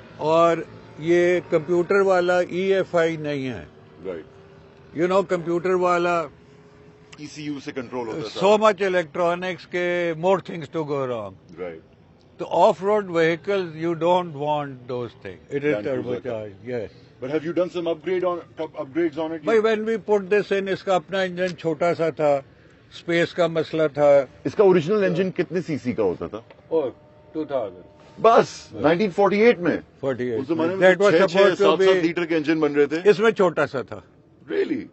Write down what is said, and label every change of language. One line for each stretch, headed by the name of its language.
Urdu: اور یہ کمپیوٹر والا EFI نہیں ہے.
English: right,
Urdu: کمپیوٹر والا ECU سے کنٹرول ہوتا ہے.
English: So much electronics کے more things to go wrong. Right, تو off road vehicle you don't want those thing. It is Land turbo Cruiser. Charge. Yes but have you done some upgrades on it?
Urdu: بھائی when we پٹ دس ان, اس کا اپنا engine چھوٹا سا تھا, space کا مسئلہ تھا. اس کا اوریجنل انجن کتنے سی سی کا ہوتا تھا؟ اور 2000 بس 1948 میں. اس زمانے میں 6-7 لیٹر کے انجن بن رہے تھے. اس میں چھوٹا سا تھا.
English: Really?